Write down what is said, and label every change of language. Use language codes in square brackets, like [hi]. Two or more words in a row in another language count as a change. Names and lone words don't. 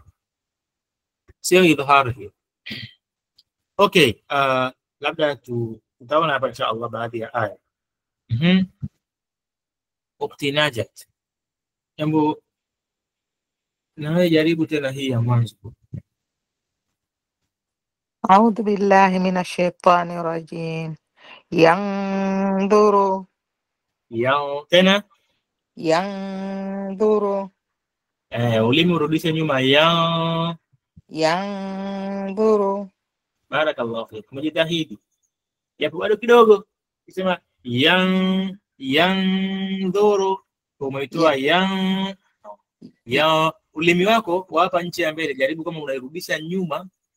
[sw] Sio idhhar hiyo. Okay, labda tutaona hapa [ar] إن شاء الله [sw] baadhi ya aya. Ukti Najat, hebu nawe jaribu tena hii ya mwanzo. [ar] أعوذ بالله من الشيطان الرجيم. [sw] Yanduru. Tena Yanduru. Ulimi urudishe nyuma. Yanduru. [ar] بارك الله فيك. [sw] Mjitahidi. Japo bado kidogo. Ukisema Yandhuru, umeitoa ya ulimi wako wa hapa nchi ya mbele, jaribu kama unairudisha nyuma.